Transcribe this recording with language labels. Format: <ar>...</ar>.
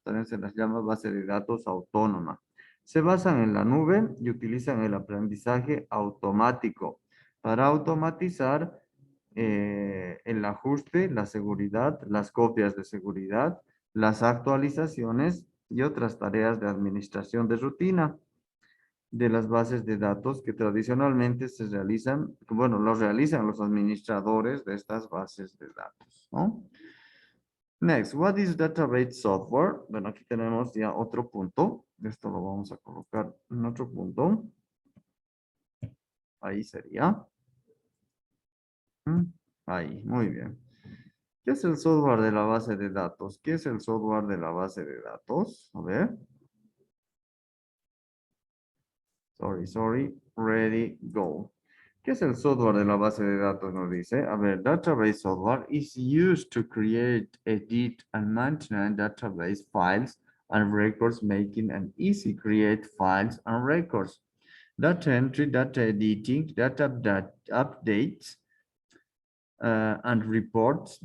<es>También se las llama base de datos autónoma. Se basan en la nube y utilizan el aprendizaje automático para automatizar el ajuste, la seguridad, las copias de seguridad, las actualizaciones y otras tareas de administración de rutina de las bases de datos que tradicionalmente se realizan, bueno, los realizan los administradores de estas bases de datos, ¿no?</es> <en>Next, what is database software?</en> <es>Bueno, aquí tenemos ya otro punto. Esto lo vamos a colocar en otro punto. Ahí sería. Ahí, muy bien. ¿Qué es el software de la base de datos? ¿Qué es el software de la base de datos? A ver.</es> <en>Sorry. Ready, go.</en> <es>¿Qué es el software de la base de datos? Nos dice. A ver,</es> <en>database software is used to create, edit, and maintain database files and records, making it easy to create files and records. Data entry, data editing, data updates, and reports.</en>